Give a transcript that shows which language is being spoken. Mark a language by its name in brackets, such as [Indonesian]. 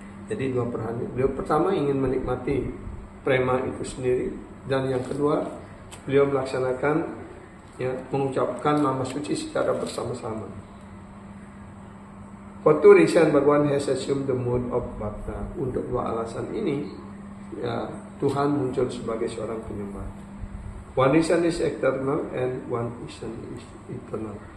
[Indonesian] Jadi dua perhatian. Beliau pertama ingin menikmati prema itu sendiri, dan yang kedua beliau melaksanakan mengucapkan nama suci secara bersama-sama. [English] For two reasons, Bhagavan has assumed the mood of bhakta. [Indonesian] Untuk dua alasan ini, Tuhan muncul sebagai seorang penyembah. [English] One reason is external and one reason is internal.